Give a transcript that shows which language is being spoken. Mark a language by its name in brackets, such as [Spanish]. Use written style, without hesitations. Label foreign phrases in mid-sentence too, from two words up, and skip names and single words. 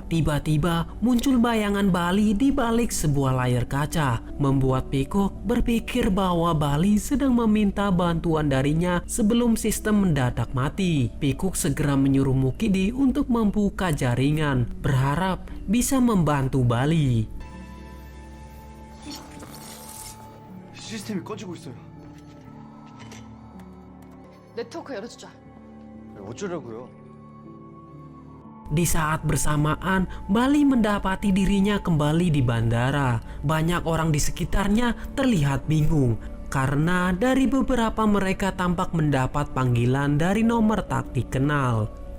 [Indonesian] Tiba-tiba muncul bayangan Bali di balik sebuah layar kaca, membuat Pikuk berpikir bahwa Bali sedang meminta bantuan darinya sebelum sistem mendadak mati. Pikuk segera menyuruh Mukidi untuk membuka jaringan, berharap bisa membantu Bali. [Korean] 시스템이 꺼지고 있어요. 네트워크 열어주자. 어쩌려고요? [Indonesian] Di saat bersamaan, Bali mendapati dirinya kembali di bandara. Banyak orang di sekitarnya terlihat bingung karena dari beberapa mereka tampak mendapat panggilan dari nomor tak dikenal.